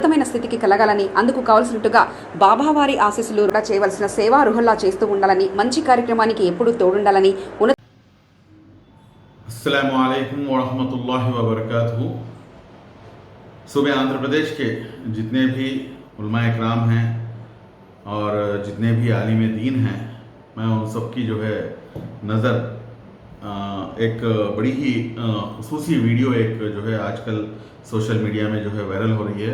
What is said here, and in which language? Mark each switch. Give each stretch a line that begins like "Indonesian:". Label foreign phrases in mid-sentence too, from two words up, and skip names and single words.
Telugu: ఉన్నతమైన స్థితికి కలగాలని అందుకు కావలసినట్టుగా బాబావారి ఆశీస్సులు చేయవలసిన సేవా రుహల్లా చేస్తూ ఉండాలని మంచి కార్యక్రమానికి ఎప్పుడూ తోడుండాలని
Arabic: السلام عليكم و رحمة الله و بركاته.
Urdu: صوبے آندھرا پردیش کے جتنے بھی علماء اکرام ہیں اور جتنے بھی عالم دین ہیں، میں ان سب کی جو ہے نظر ایک بڑی ہی خصوصی ویڈیو ایک جو ہے آج کل
English: social media
Urdu: میں جو ہے وائرل ہو رہی ہے.